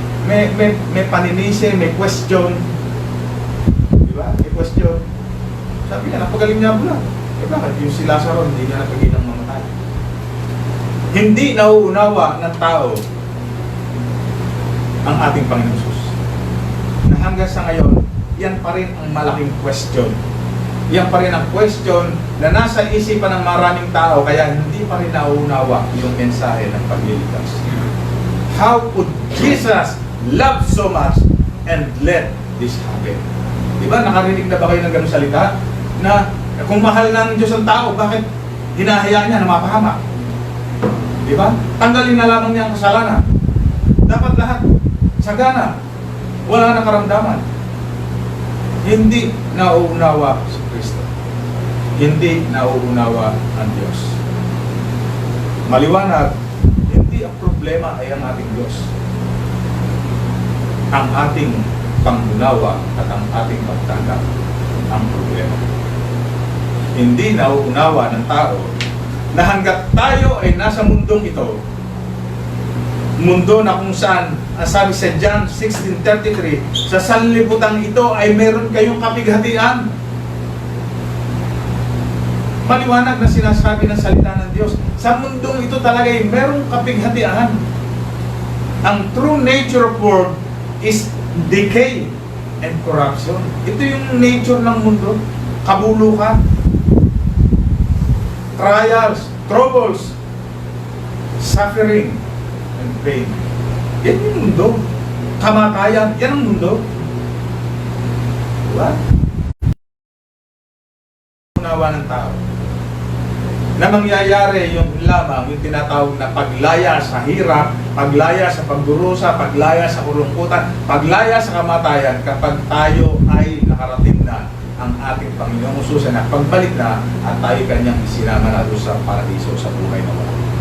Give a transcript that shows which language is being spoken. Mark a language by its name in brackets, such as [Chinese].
[Filipino] May paninisi, may question. Di ba? May question. Sabi niya, napagaling niya ang bulag. Eh bakit yung si Lazaro hindi niya napigilang mamatay? Hindi nauunawa ng tao ang ating Panginoon Jesus. Na hanggang sa ngayon, yan pa rin ang malaking question. Yan pa rin ang question na nasa isipan ng maraming tao, kaya hindi pa rin nauunawa yung mensahe ng pagliligtas. [English] How could Jesus love so much and let this happen? [Filipino] Diba? Nakarinig na ba kayo ng ganung salita? Na kung mahal ng Diyos ang tao, bakit hinahayaan niya na mapahamak? Diba? Tanggalin na lamang niya ang kasalanan. Dapat lahat sagana. Wala na karamdaman. Hindi nauunawa si Kristo. Hindi nauunawa ang Diyos. Maliwanag, hindi ang problema ay ang ating Diyos. Ang ating pangunawa at ang ating pagtanggap ang problema. Hindi nauunawa ng tao na hanggat tayo ay nasa mundong ito, mundo na kung saan, sabi sa John 16:33, sa sanlibutan ito ay meron kayong kapighatian. Maliwanag na sinasabi ng salita ng Diyos. Sa mundong ito talaga ay merong kapighatian. [English] Ang true nature of world is decay and corruption. [Filipino] Ito yung nature ng mundo. [English] Kabulukan, trials, troubles, suffering, and pain. [Filipino] Yan yung mundo. Kamatayan, yan ang mundo. Diba? Unawa ng tao na mangyayari yung lamang yung tinatawag na paglaya sa hirap, paglaya sa pagdurusa, paglaya sa kulungkutan, paglaya sa kamatayan kapag tayo ay nakarating na ang ating Panginoong Jesus na pagbalik na at tayo kanyang isinama na doon sa paradiso sa buhay na wala.